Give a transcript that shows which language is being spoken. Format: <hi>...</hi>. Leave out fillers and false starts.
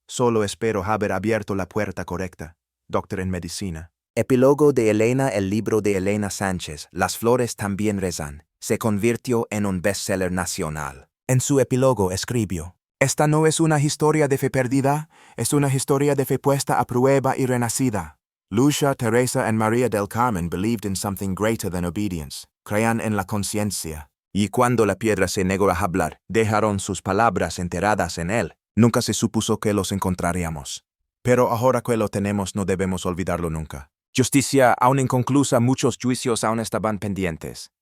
<es>Solo espero haber abierto la puerta correcta. Doctor en medicina. Epílogo de Elena. El libro de Elena Sánchez, Las flores también rezan, se convirtió en un bestseller nacional. En su epílogo escribió: esta no es una historia de fe perdida, es una historia de fe puesta a prueba y renacida.</es> <en>Lucia, Teresa and María del Carmen believed in something greater than obedience.</en> <es>Creían en la conciencia. Y cuando la piedra se negó a hablar, dejaron sus palabras enterradas en él. Nunca se supuso que los encontraríamos. Pero ahora que lo tenemos no debemos olvidarlo nunca. Justicia aún inconclusa, muchos juicios aún estaban pendientes.</es>